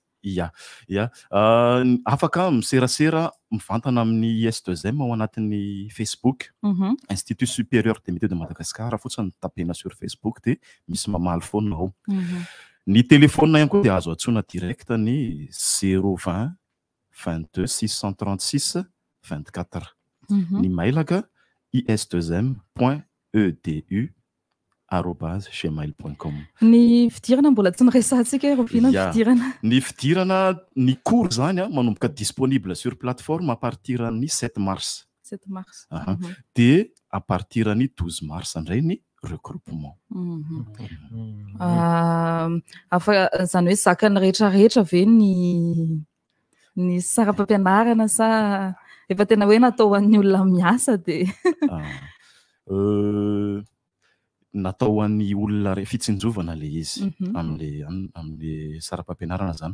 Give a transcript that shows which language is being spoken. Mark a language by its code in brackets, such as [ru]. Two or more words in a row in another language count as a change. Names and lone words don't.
[mg] Ya, afaka miserasera mivantana amin'ny IS2M ao anatin'ny Facebook, Institut Supérieur des Métiers de Madagascar, fotsiny tapena sur Facebook de misy mamaly foana ao. Ny téléphone ihany koa dia azo antsoina direct ny 020 22 636 24. Ny mailaka is2m.edu @gmail.com. Ny fidirana mbola tsy niresantsika Robina fidirana. Ny fidirana ny cours zany manomboka [fr] disponible sur plateforme à partir [mg] ny 7 mars. [fr] 7 mars. [mg] De [fr] à partir [mg] ny 12 mars indray ny regroupement. Afa zany hoe zakany rehetrarehetra ve ny saram-pampianarana sa efa tena hoe natao an'ny olona miasa de natao an'ny olona fitsinjovana le izy amle saram-pampianarana zany.